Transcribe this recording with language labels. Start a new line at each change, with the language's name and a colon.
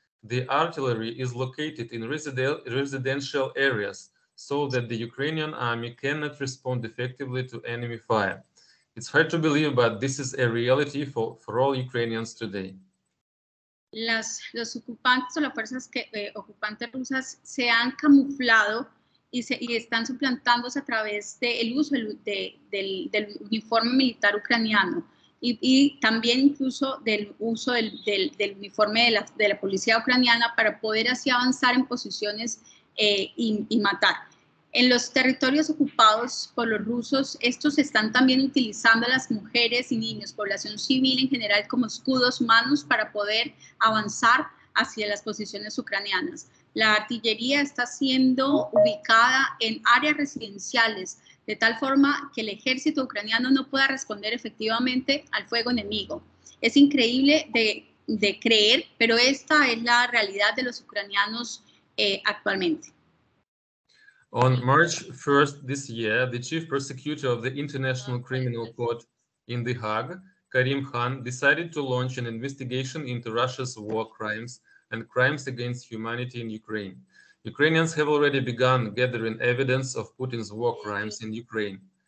English: The artillery is located in residential areas so that the Ukrainian army cannot respond effectively to enemy fire. It's hard to believe, but this is a reality for all Ukrainians today.
Spanish: Los ocupantes o las fuerzas ocupantes rusas se han camuflado y están suplantándose a través del uso del uniforme militar ucraniano y también incluso del uso del uniforme de la policía ucraniana para poder así avanzar en posiciones y matar. En los territorios ocupados por los rusos, estos están también utilizando a las mujeres y niños, población civil en general, como escudos humanos para poder avanzar hacia las posiciones ucranianas. La artillería está siendo ubicada en áreas residenciales, de tal forma que el ejército ucraniano no pueda responder efectivamente al fuego enemigo. Es increíble de creer, pero esta es la realidad de los ucranianos actualmente.
English: On March 1st this year, the chief prosecutor of the International Criminal Court in The Hague, Karim Khan, decided to launch an investigation into Russia's war crimes and crimes against humanity in Ukraine. Ukrainians have already begun gathering evidence of Putin's war crimes in Ukraine.